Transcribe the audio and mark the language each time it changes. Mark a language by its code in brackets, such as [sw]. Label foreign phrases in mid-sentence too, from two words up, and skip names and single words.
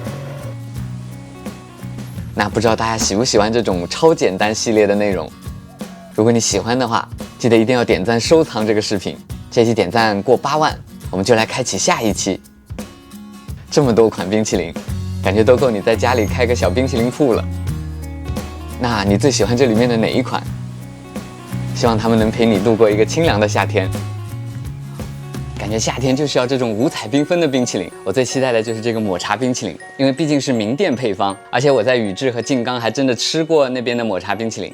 [zh] 那不知道大家喜不喜歡這種超簡單系列的內容？如果你喜歡的話，記得一定要點讚收藏這個視頻。這期點讚過8萬，我們就來開啟下一期。這麼多款冰淇淋，感覺都夠你在家裡開個小冰淇淋鋪了。那你最喜歡這裡面的哪一款？希望它們能陪你度過一個清涼的夏天。感覺夏天就是要這種五彩繽紛的冰淇淋。我最期待的就是這個抹茶冰淇淋，因為畢竟是名店配方，而且我在宇治和靜岡還真的吃過那邊的抹茶冰淇淋。